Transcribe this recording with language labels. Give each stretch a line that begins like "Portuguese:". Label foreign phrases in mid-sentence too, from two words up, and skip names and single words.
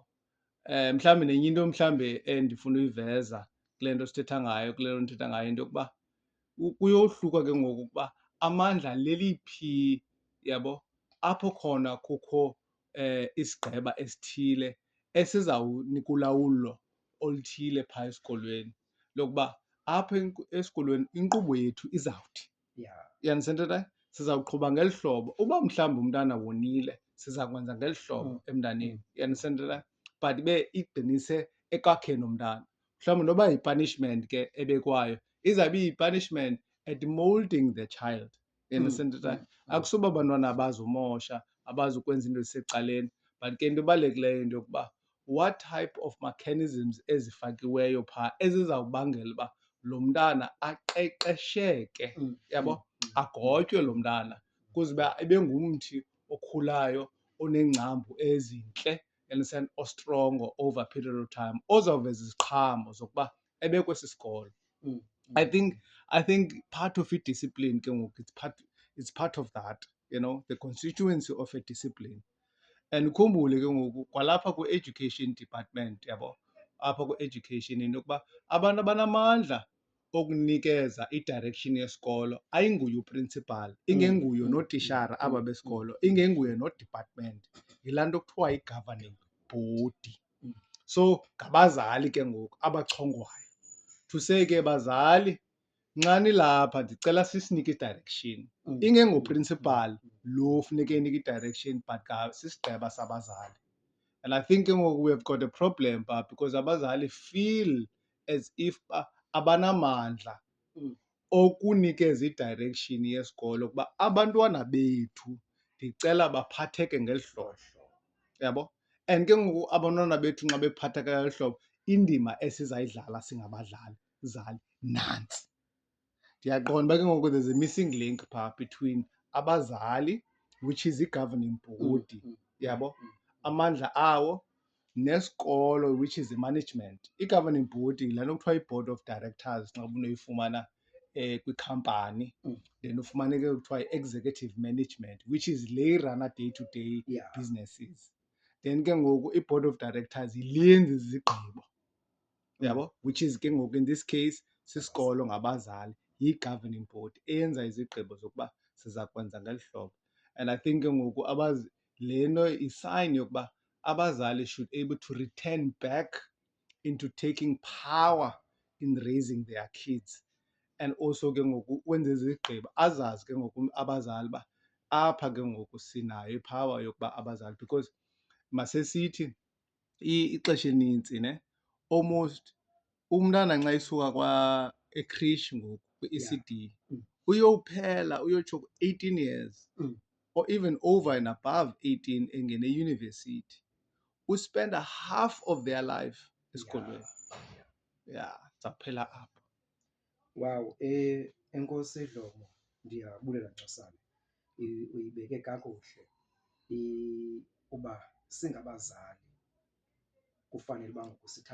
Xhosa: Mhlawumbi nenye into mhlawumbi endifuna uyiveza kule nto sithetha ngayo, kule nto ndithetha ngayo, into yokuba kuyohluka ke ngoku ukuba amandla leliphi, yabo, apho khona kukho isigqeba esithile esizawunika ulawulo oluthile phaa esikolweni lokuba apha esikolweni inkqubo yethu izawuthi.
English: You understand into?
Xhosa: Sizawuqhuba ngeli hlobo. Uba mhlawumbi umntana wonile, siza kwenza ngeli hlobo emntaneni.
English: You understand into?
Xhosa: But ibe igqinise ekwakheni umntana. Mhlawumbi noba yi-punishment ke ebekwayo, izawube iyi-punishment
English: at molding the child. You understand into?
Xhosa: Akusuba abantwana abazumosha, abazukwenza into ezisecaleni, but ke into ebalulekileyo into yokuba
English: what type of mechanisms
Xhosa: ezifakiweyo phaa ezizawubangela uba lo mntana aqeqesheke, yabo, agotywe lo mntana ukuze uba ibe ngumthi okhulayo, oneengcambu ezintle, understand, ostrongo
English: over a period of time,
Xhosa: ozawuveza iziqhamo zokuba ebe kwesi sikolo.
English: I think part of i-discipline
Xhosa: ke ngoku
English: it's part of that. the constituency of a discipline.
Xhosa: And ukhumbule ke ngoku kwalapha kwi-education department, yabo, apha kwi-education into yokuba abantu abanamandla okunikeza i-direction yesikolo ayinguye uprincipal, ingenguye nootishara aba besikolo, ingenguye no-department, yilaa nto kuthiwa yi-governing body. So ngabazali ke ngoku abachongwayo
English: to say
Xhosa: ke bazali, nxani lapha ndicela sisinike i-direction, ingengoprincipal lo funeke enike i-direction but sisigqeba sabazali.
English: And I think
Xhosa: ke ngoku
English: we have got a problem because
Xhosa: abazali
English: feel as if
Xhosa: abanamandla okunikeza i-direction yesikolo ukuba abantwana bethu ndicela baphatheke ngeli hlobo, yabo. And ke ngoku abantwana bethu nxa bephatheka ngeli hlobo, indima esizayidlala singabadlali zali nantsi. Ndiyaqonda uba ke ngoku
English: there's a missing link
Xhosa: phaa between abazali,
English: which is
Xhosa: i-governing body, yabo, amandla awo, nesikolo,
English: which is i-management.
Xhosa: I-governing body yilaa nto kuthiwa yi-board of directors xa unoyifumana kwikhampani. Then ufumaneke kuthiwa yi-executive management,
English: which is
Xhosa: le irana
English: day-to-day businesses.
Xhosa: Then ke ngoku i-board of directors yile yenza izigqibo, yabo,
English: which is
Xhosa: ke ngoku
English: in this case
Xhosa: sisikolo ngabazali, yi-governing board eyenza izigqibo zokuba siza kwenza ngeli hlobo.
English: And I think
Xhosa: ke ngoku le nto i-sign yokuba abazali
English: should able to return back into taking power in raising their kids.
Xhosa: And also ke ngoku wenza izigqibo, azazi ke ngoku abazali uba apha ke ngoku sinayo ipower yokuba abazali, because masesithi ixesha elinintsi almost umntana nxa isuka ekrishi ngoku kwi-ECD uyowuphela uyotsho 18 years or even
English: over and above 18
Xhosa: engene eyunivesithi, uspenda
English: half of their life
Xhosa: esikolweni. Zawuphela apho. Wow, enkosi Dlomo, ndiyabulela Nxasana, uyibeke kakuhle uba singabazali kufanele uba ngoku